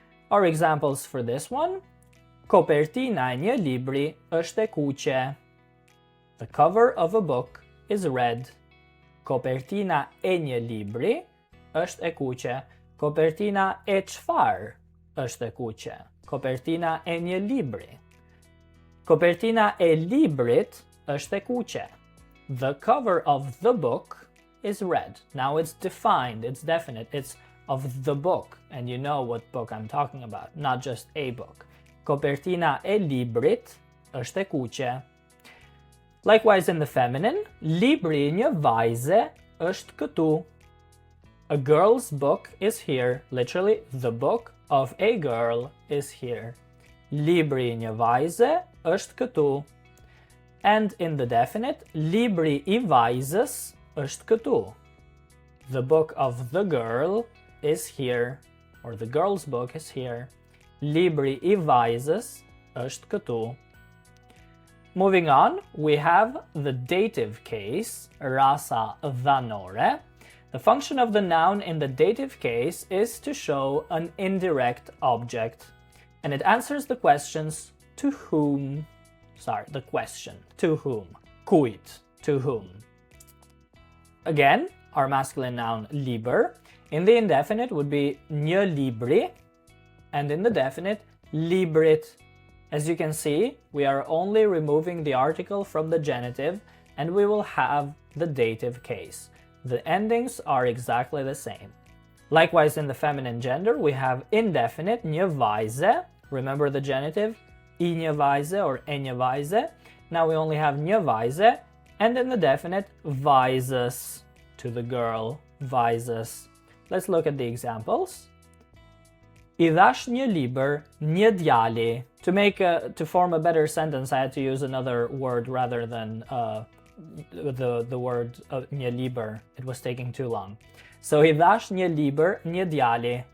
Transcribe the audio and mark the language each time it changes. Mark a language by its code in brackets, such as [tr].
[en] Our examples for this one: [sq] Kopertina e një libri është e kuqe. [en] The cover of a book is red. [sq] Kopertina e një libri është e kuqe. Kopertina e çfarë është e kuqe? Kopertina e një libri. Kopertina e librit është e kuqe. [en] The cover of the book is read. Now it's defined, it's definite, it's of the book, and you know what book I'm talking about, not just a book. [sq] Copertina e librit është e kuqe. [en] Likewise in the feminine, [sq] libri I një vajze është këtu. [en] A girl's book is here, literally the book of a girl is here. [sq] Libri I një vajze është këtu. [en] And in the definite, [sq] libri I vajzës është këtu. [en] The book of the girl is here, or the girl's book is here. [sq] Libri I vajzës është këtu. [en] Moving on, we have the dative case, rasa dhanore. The function of the noun in the dative case is to show an indirect object, and it answers the questions to whom. The question, to whom? Kujt, to whom? Again, our masculine noun liber. In the indefinite would be një libri, and in the definite, librit. As you can see, we are only removing the article from the genitive, and we will have the dative case. The endings are exactly the same. Likewise, in the feminine gender, we have indefinite një vajze. Remember the genitive? I një vajze or e një vajze. Now we only have një vajze, and in the definite, vajzës, to the girl, vajzës. Let's look at the examples. [sq] I dhash një liber një djali. [en] To form a better sentence, I had to use another word rather than the word një liber. It was taking too long. So [sq] I dhash një liber një djali.